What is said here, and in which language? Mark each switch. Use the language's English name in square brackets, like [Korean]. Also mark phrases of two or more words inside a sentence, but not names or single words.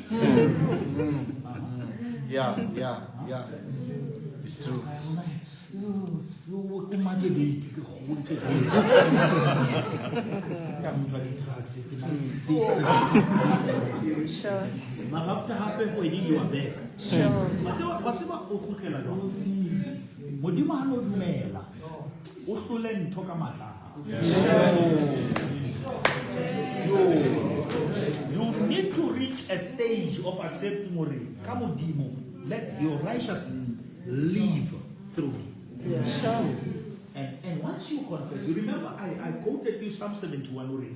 [English] Yeah. It's true. Sure. After half a week, you are back. Sure. [Southern Sotho] Whatever Modimo hano dumela. O hlole ntho ka matla. [English] You need to reach a stage of accepting Modimo. Let your righteousness live through me. And once you confess, you remember I quoted you Psalm 71 already.